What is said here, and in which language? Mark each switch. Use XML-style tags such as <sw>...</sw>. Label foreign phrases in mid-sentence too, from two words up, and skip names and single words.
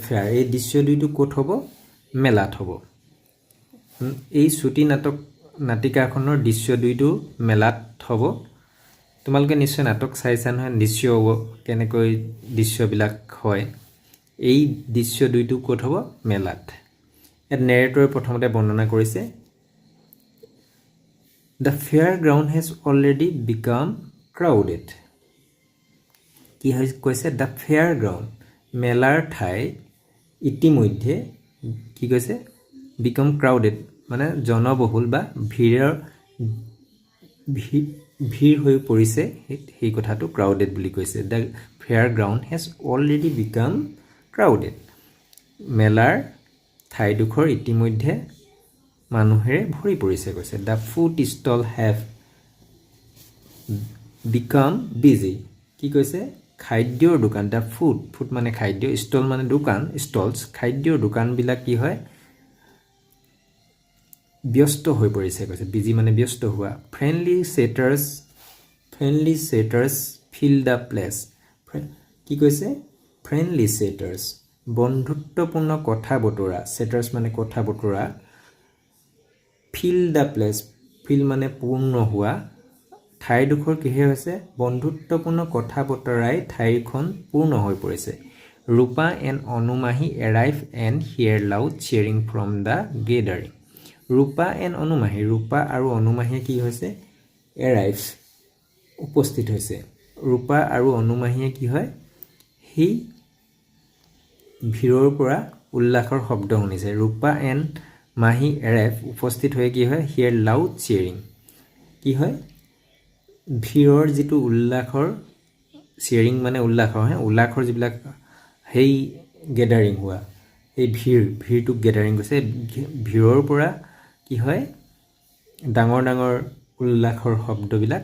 <as>ফেয়াৰ এই দৃশ্য 2টো ক'ত হ'ব মেলাত হ'ব এই ছুটি নাটিকাখনৰ দৃশ্য 2টো মেলাত হ'ব তোমালোকে নিশ্চয় নাটক চাইছা নহয় দৃশ্য হ'ব কেনেকৈ দৃশ্যবিলাক হয় এই দৃশ্য 2টো ক'ত হ'ব মেলাত ইয়াত নেৰেটৰে প্ৰথমতে বৰ্ণনা কৰিছে</as> <en>The fairground has already become crowded.</en> <as>কি কৈছে</as> <en>the fairground</en> <as>মেলাৰ ঠাই ইতিমধ্যে কি কৈছে</as> <en>become crowded</en> <as>মানে জনবহুল বা ভিৰ হৈ পৰিছে সেই কথাটো crowded বুলি কৈছে</as> <en>the fairground has already become crowded</en> <as>মেলাৰ ঠাইডোখৰ ইতিমধ্যে মানুহেৰে ভৰি পৰিছে কৈছে</as> <en>the food stall have become busy</en> <as>কি কৈছে খাদ্যৰ দোকান</as> <en>the food</en> <as>মানে খাদ্য stall মানে দোকান stalls খাদ্যৰ দোকানবিলাক কি হয় ব্যস্ত হৈ পৰিছে কৈছে busy মানে ব্যস্ত হোৱা</as> <en>friendly satyrs fill the place</en> <as>কি কৈছে</as> <en>friendly satyrs</en> <as>বন্ধুত্বপূৰ্ণ কথা বতৰা satyrs মানে কথা বতৰা</as> <en>fill the place</en> <as>fill মানে পূৰ্ণ হোৱা ঠাইডোখৰ কিহে হৈছে বন্ধুত্বপূৰ্ণ কথা বতৰাই ঠাইখন পূৰ্ণ হৈ পৰিছে ৰূপা এণ্ড অনুমাহী</as> <en>arrive and hear loud cheering from the gathering</en> <as>ৰূপা এণ্ড অনুমাহী ৰূপা আৰু অনুমাহীয়ে কি হৈছে arrive উপস্থিত হৈছে ৰূপা আৰু অনুমাহীয়ে কি হয় সেই ভিৰৰ পৰা উল্লাসৰ শব্দ শুনিছে ৰূপা এণ্ড মাহি arrive উপস্থিত হৈ কি হয়</as> <en>hear loud cheering</en> <as>কি হয় ভিৰৰ যিটো উল্লাসৰ cheering মানে উল্লাসৰ যিবিলাক সেই গেদাৰিং হোৱা এই ভিৰটো গেদাৰিং কৈছে ভিৰৰ পৰা কি হয় ডাঙৰ ডাঙৰ উল্লাসৰ শব্দবিলাক</as>